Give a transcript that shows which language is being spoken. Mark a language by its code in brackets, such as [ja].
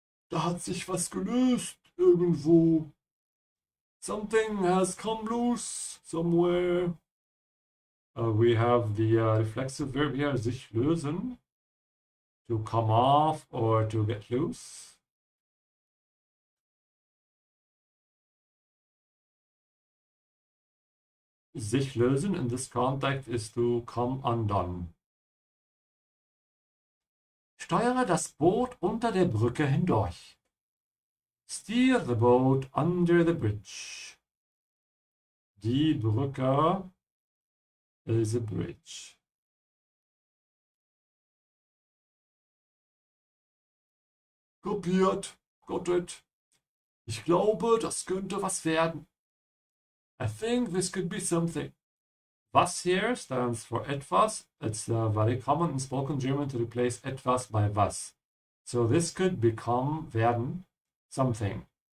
[de] Da hat sich was gelöst irgendwo. [en] Something has come loose somewhere. We have the reflexive verb here, sich lösen. To come off or to get loose. Sich lösen in this context is to come undone. [de] Steuere das Boot unter der Brücke hindurch. [en] Steer the boat under the bridge. Die Brücke is a bridge. Kopiert. Got it. [de] Ich glaube, das könnte was werden. [en] I think this could be something. Was here stands for etwas. It's very common in spoken German to replace etwas by was. So this could become, werden, something.